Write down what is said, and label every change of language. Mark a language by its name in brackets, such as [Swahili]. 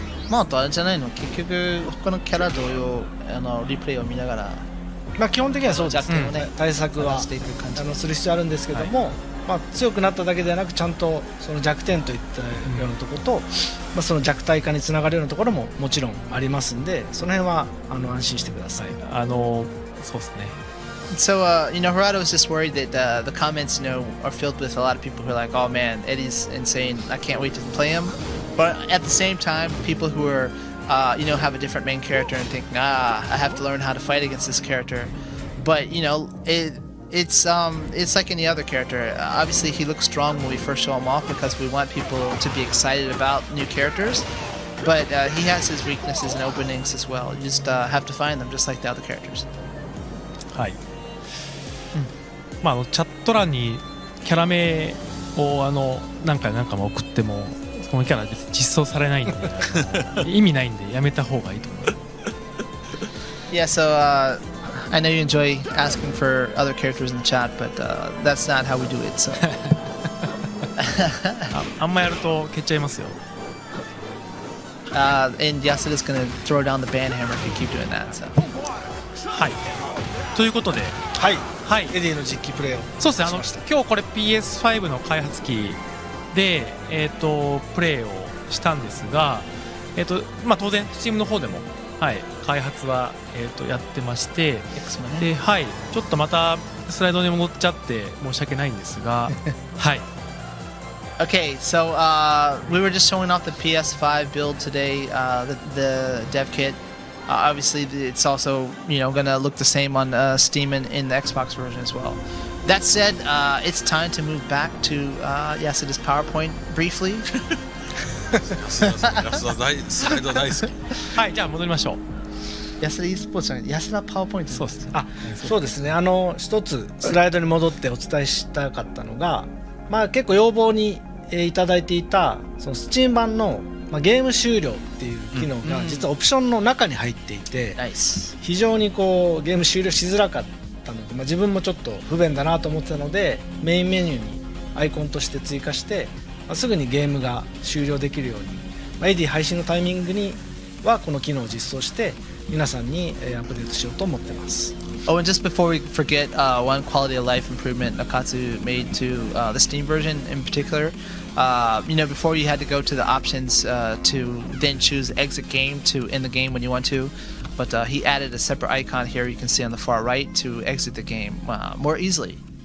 [Japanese] あとあれじゃないの、結局他のキャラ同様リプレイを見ながら基本的にはそうですね。対策はする必要あるんですけども、強くなっただけではなくちゃんとその弱点といったようなところと、その弱体化につながるようなところももちろんありますんで、その辺は安心してください。そうですね。 [English] So, Harada was just worried that the comments, are filled with a lot of people who are like, "Oh man, Eddie's insane. I can't wait to play him." But at the same time, people who are, have a different main character and think, I have to learn how to fight against this character. But it's like any other character. Obviously, he looks strong when we first show him off because we want people to be excited about new characters. But he has his weaknesses and openings as well. You just have to find them, just like the other characters. [Japanese] はい。チャット欄にキャラ名を何回も送ってもこのキャラ別に実装されないんで意味ないんでやめた方がいいと思います。 [English] Yeah, so I know you enjoy asking for other characters in the chat, but that's not how we do it. So [Japanese] あんまやると消っちゃいますよ。 [English] And Yasuda's gonna throw down the ban hammer if you keep doing that. So. [Japanese] はい。ということで、はい、エディの実機プレイをそうですね。今日これ PS5 の開発機でプレイをしたんですが、当然 Steam の方でも開発はやってまして、でちょっとまたスライドに戻っちゃって申し訳ないんですが、はい。 [English] Okay, so we were just showing off the PS5 build today, the dev kit. Obviously, it's also gonna look the same on Steam and in the Xbox version as well. That said, it's time to move back to Yasuda's PowerPoint briefly. [Japanese] スライド大好き。はい、じゃあ戻りましょう。 Yasuda e スポーツじゃない、Yasuda PowerPoint。そうですね。そうですね。一つスライドに戻ってお伝えしたかったのが、結構要望にいただいていたその Steam 版のゲーム終了っていう機能が実はオプションの中に入っていて、非常にゲーム終了しづらかったので、自分もちょっと不便だなと思ってたのでメインメニューにアイコンとして追加して、すぐにゲームが終了できるように、エディ配信のタイミングにはこの機能を実装して皆さんにアップデートしようと思ってます。 [English] Oh, and just before we forget, one quality of life improvement Nakatsu made to the Steam version in particular. Before you had to go to the options to then choose exit game to end the game when you want to, but he added a separate icon here you can see on the far right to exit the game more easily.